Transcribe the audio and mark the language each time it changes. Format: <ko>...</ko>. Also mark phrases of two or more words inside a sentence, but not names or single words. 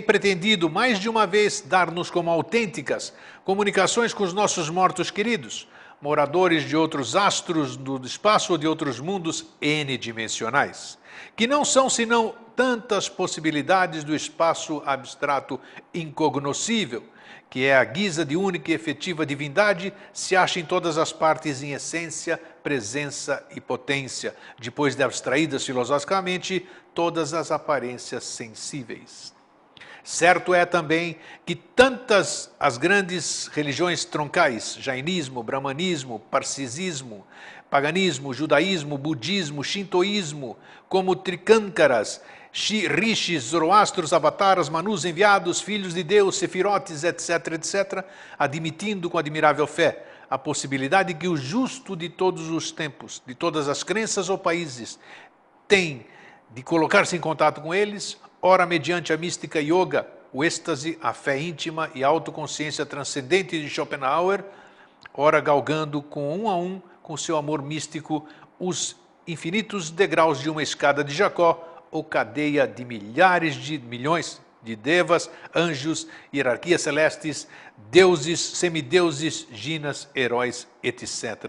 <pt>pretendido mais de uma vez dar-nos como autênticas comunicações com os nossos mortos queridos, moradores de outros astros do espaço ou de outros mundos n-dimensionais, que não são senão tantas possibilidades do espaço abstrato incognoscível, que é a guisa de única e efetiva divindade, se acha em todas as partes em essência, presença e potência, depois de abstraídas filosoficamente todas as aparências sensíveis. Certo é também que tantas as grandes religiões troncais, jainismo, brahmanismo, parcisismo, paganismo, judaísmo, budismo, shintoísmo, como Trikankaras, rishis, zoroastros, avataras, manus enviados, filhos de Deus, sefirotes, etc., etc., admitindo com admirável fé a possibilidade que o justo de todos os tempos, de todas as crenças ou países, tem de colocar-se em contato com eles, ora mediante a mística yoga, o êxtase, a fé íntima e a autoconsciência transcendente de Schopenhauer, ora galgando com a com seu amor místico, os infinitos degraus de uma escada de Jacó ou cadeia de milhões de devas, anjos, hierarquias celestes, deuses, semideuses, ginas, heróis, etc.</pt>